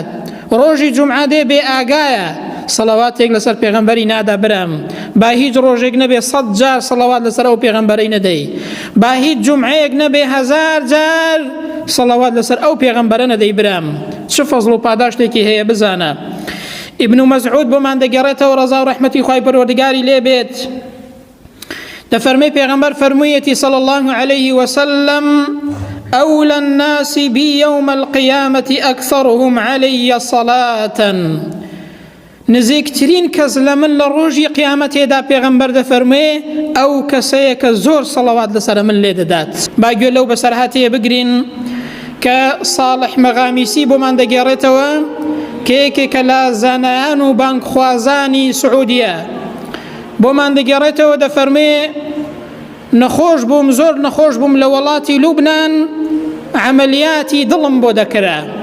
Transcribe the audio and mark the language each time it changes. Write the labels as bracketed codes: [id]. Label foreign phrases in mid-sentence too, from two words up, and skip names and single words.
[ckb] ڕۆژی جومعە دێ بێ ئاگایە صلواتێک لەسەر پێغەمبەری نادا برام با هیچ ڕۆژێک نەبێ 100 جار صلوات لەسەر ئەو پێغەمبەرەی نەدەی با هیچ جومعەیەک نەبێ 1000 جار صلوات لەسەر ئەو پێغەمبەرە نەدەی برام. چ فەزڵ و پاداشتێکی هەیە بزانە. ئیبن مەسعود بۆمان دەگەڕێتەوە ڕەزا و ڕەحمەتی خوای پەروەردگاری لێ بێت دەفەرمێ پێغەمبەر فەرموویەتی [ar] صلی الله عليه وسلم أولى الناس بي يوم القيامة أكثرهم علي صلاة [ckb] نزیکترین کەس لە من لە ڕۆژی قیامەتێدا پێغەمبەر دەفەرمێ ئەو کەسەیە کە زۆر سەڵەوات لەسەر من لێ دەدات. با گوێ لەو بەسەرهاتەیە بگرین کە ساڵح مەغامیسی بۆمان دەگێڕێتەوە کە یەکێکە لە زانایان و بانکخوازانی سعودیە بۆمان دەگێڕێتەوە دەفەرمێ نەخۆش بووم زۆر نەخۆش بووم لە وڵاتی لوبنان عملیاتی دڵم بۆ دەکرا.